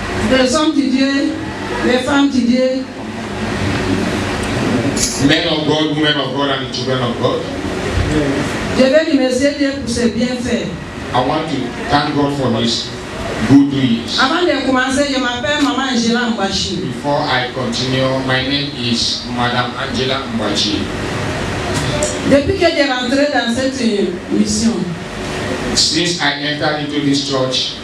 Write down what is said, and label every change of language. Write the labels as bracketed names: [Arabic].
[French] Les hommes de Dieu, les femmes de Dieu. [English] Men of God, women of God, and children of God. [French] Je vais remercier Dieu pour ses bienfaits. [English] I want to thank God for His good doings. [French] Avant de commencer, je m'appelle Maman Angela Mbachi. [English] Before I continue, my name is Madame Angela Mbachi. [French] Depuis que j'ai rentré dans cette mission, [English] since I entered into this church,